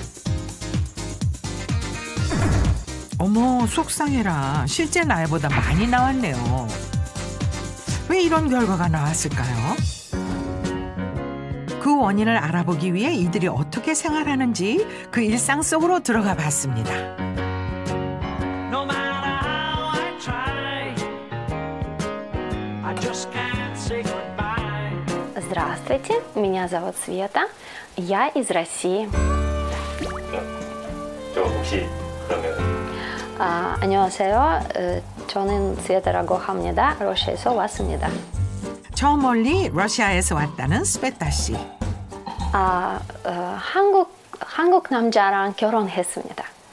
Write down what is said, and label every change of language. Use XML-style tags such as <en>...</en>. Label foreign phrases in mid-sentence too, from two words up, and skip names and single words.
<ko>어머, 속상해라. 실제 나이보다 많이 나왔네요. 왜 이런 결과가 나왔을까요? 그 원인을 알아보기 위해 이들이 어떻게 생활하는지 그 일상 속으로 들어가 봤습니다.</ko> <ru>Здравствуйте, меня зовут Света. Я из России.</ru> <ko>저 혹시 그러면 안녕하세요. 저는 스웨타라고 합니다. 러시아에서 왔습니다. 저 멀리 러시아에서 왔다는 스베타 씨. 한국 남자랑 결혼했습니다.</ko>